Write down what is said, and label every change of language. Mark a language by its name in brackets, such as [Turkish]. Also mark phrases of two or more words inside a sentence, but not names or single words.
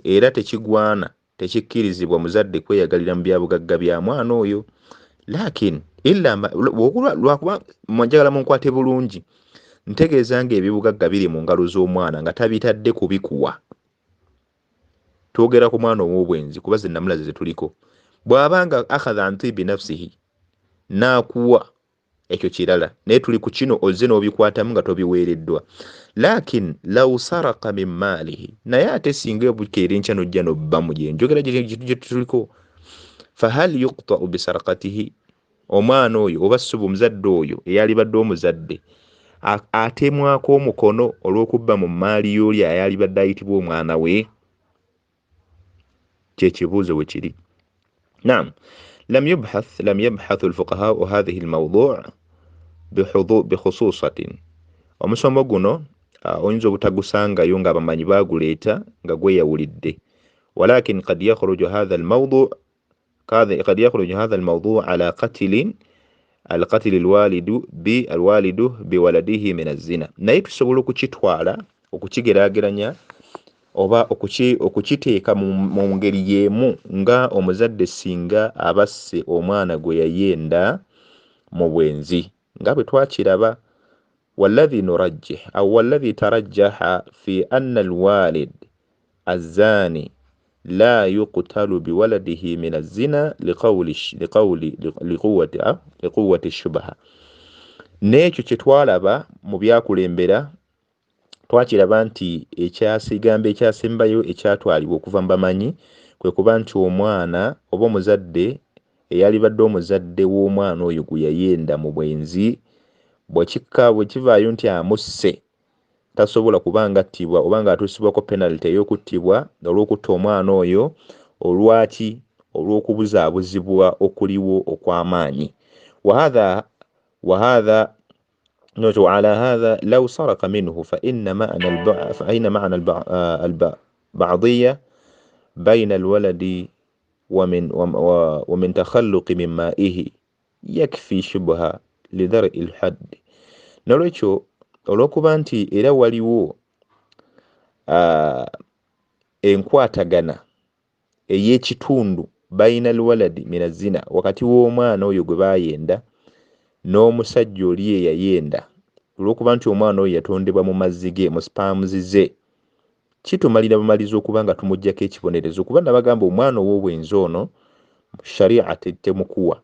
[Ganda] Era tekigwana, tekikkirizibwa muzadde kweyagalira mu byabugagga bya mwana oyo. Lakin lwakuba njagala munkwate bulungi, ntegeeza nga ebibugagga biri mu ngalo z'omwana nga tabitadde kubikuwa. Twogera ku mwana ow'obwenzi kuba ze nnamula ze tuliko. [Arabic] Bw'abanga أخذ عن طيب نفسه, [Ganda] naakuwa, ekyo kirala, naye tuli ku kino ozze n'obikwatamu nga tobiweereddwa. [Arabic] لكن لو سرق من ماله, [Ganda] naye ate singa bukeera enkya n'ojja n'obba mu gye njogera gye tuliko, [Arabic] فهل يقطع بسرقته, [Ganda] omwana oyo oba suba omuzadde oyo eyalibadde omuzadde atemwako omukono olw'okubba mu mmaali y'oli ayalibadde ayitibwa omwana we? Kyekibuuzo we kiri. Naam, [Arabic] لم يبحث الفقهاء هذه الموضوع بخصوصة. [Ganda] Omusomo guno oyinza obutagusangayo nga abamanyi baaguleeta nga gweyawulidde. [Arabic] ولكن قد يخرج هذا الموضوع على القتل الوالد بولده من الزنا. [Ganda] Naye tusobola okukitwala, okukigeraageranya oba okukiteeka mu ngeri y'emu nga omuzadde singa abasse omwana gwe yayenda mu bwenzi, nga bwe twakiraba. [Arabic] والذي ترجح في أن الوالد الزاني لا يقتل بولده من الزنا لقوة الشبهة. [Ganda] N'ekyo kye twalaba mu byakulembera, twakiraba nti ekigambo ekyasembayo ekyatwalibwa okuva mu bamanyi kwe kuba nti omwana oba omuzadde eyalibadde omuzadde w'omwana oyo gwe yayenda mu bwenzi, bwe kivaayo nti amusse, tasobola kubanga attibwa oba nga atuusibwako penalty ey'okuttibwa olw'okutta omwana oyo. Olwaki? Olw'okubuzaabuzibwa okuliwo okw'amaanyi. [Arabic] وعلى هذا لو سرق منه فإن معنى البعضية بين الولد ومن تخلق من مائه يكفي شبهة لدرء الحد. [Ganda] Nolwekyo olw'okuba nti era waliwo enkwatagana ey'ekitundu bayina [Arabic] الولد من الزنا, [Ganda] wakati w'omwana oyo gwe baayenda n'omusajja oli eyayenda, olw'okuba nti omwana oyo yatondebwa mu mazzi ge, mu spaamuzi ze, kitumalira bumaliza okuba nga tumuggyako ekibonerezo, kuba nabagamba omwana ow'obwenzi ono sharia temukuwa.